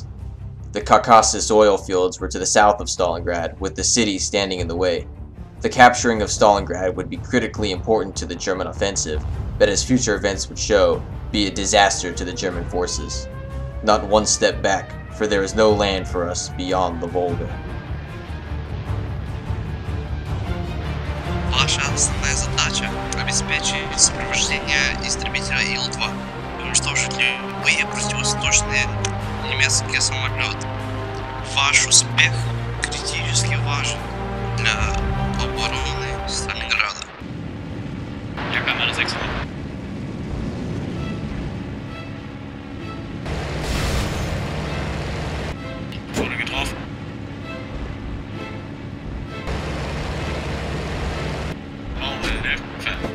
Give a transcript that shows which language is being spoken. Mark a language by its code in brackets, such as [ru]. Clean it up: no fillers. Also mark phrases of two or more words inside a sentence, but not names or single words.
[en] The Caucasus oil fields were to the south of Stalingrad, with the city standing in the way. The capturing of Stalingrad would be critically important to the German offensive, but as future events would show, be a disaster to the German forces. Not one step back, for there is no land for us beyond the Volga. [ru] Ваша основная задача – обеспечить сопровождение истребителя Ил-2, уничтожить любые противовоздушные немецкие самолеты. Ваш успех критически важен для обороны Сталинграда. [de] Ja, kann man das 6 machen. Wurde getroffen. Brauchen wir Hilfe.